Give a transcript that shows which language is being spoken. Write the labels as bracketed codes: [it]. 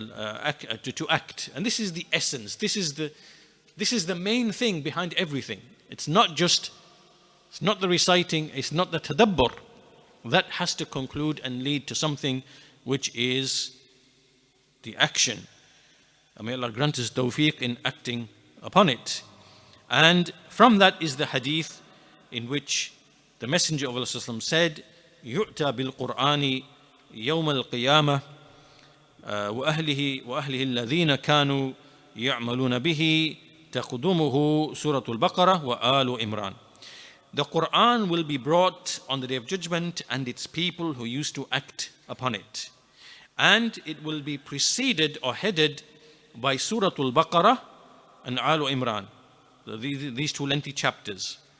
[en] To act. And this is the essence. This is the main thing behind everything. It's not the reciting, it's not the tadabbur. That has to conclude and lead to something which is the action. And may Allah grant us tawfiq in acting upon it. And from that is the hadith in which the Messenger of Allah said, [ar] يُؤْتَى بِالْقُرْآنِ يَوْمَ الْقِيَامَةِ وأهله الذين كانوا يعملون به تقدمه سورة البقرة وآل إمران. [en] The Qur'an will be brought on the Day of Judgment and its people who used to act upon it. And it will be preceded or headed by Surah Al-Baqarah and Al Imran, these two lengthy chapters.